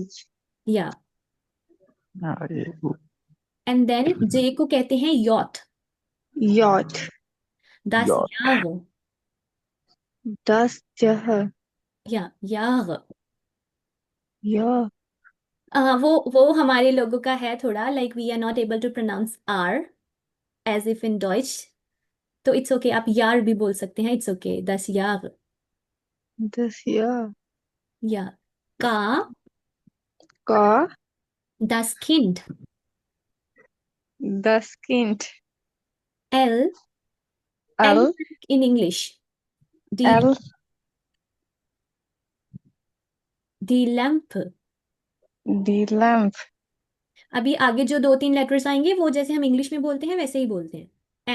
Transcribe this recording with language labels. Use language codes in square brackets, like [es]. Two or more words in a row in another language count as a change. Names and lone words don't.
[hi] या [en] and then [hi] जे को कहते हैं यॉट। [de] yacht, दस Yacht. याग, das Jahr, ja Jahr. ja, [hi] वो हमारे लोगों का है थोड़ा, [en] like we are not able to pronounce R as if in Deutsch. [hi] तो [en] it's okay, [hi] आप यार भी बोल सकते हैं, [en] it's okay. [de] das Jahr. das Jahr, ja Ka Ka, das Kind. das Kind, L L L, [en] in English, दी L, [de] die Lamp. die Lamp, [hi] अभी आगे जो दो तीन लेटर्स आएंगे वो जैसे हम इंग्लिश में बोलते हैं वैसे ही बोलते हैं।